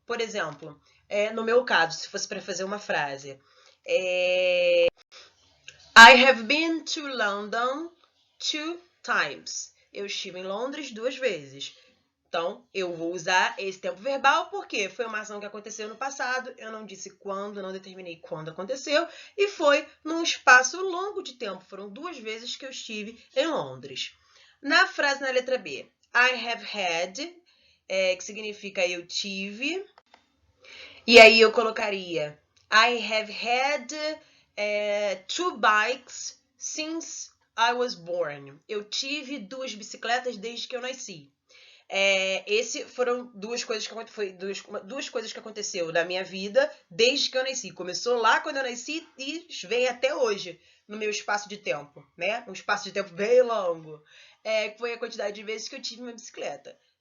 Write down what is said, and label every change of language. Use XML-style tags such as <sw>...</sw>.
<pt>Por exemplo, no meu caso, se fosse para fazer uma frase,</pt> <en>I have been to London 2 times.</en> <pt>Eu estive em Londres 2 vezes. Então, eu vou usar esse tempo verbal porque foi uma ação que aconteceu no passado, eu não disse quando, não determinei quando aconteceu, e foi num espaço longo de tempo. Foram 2 vezes que eu estive em Londres. Na frase na letra B,</pt> <en>I have had,</en> <pt>que significa eu tive, e aí eu colocaria</pt> <en>I have had 2 bikes since I was born.</en> <pt>Eu tive 2 bicicletas desde que eu nasci. Esse foram duas coisas que aconteceu na minha vida desde que eu nasci. Começou lá quando eu nasci e vem até hoje no meu espaço de tempo, né? Um espaço de tempo bem longo. Foi a quantidade de vezes que eu tive uma bicicleta.</pt>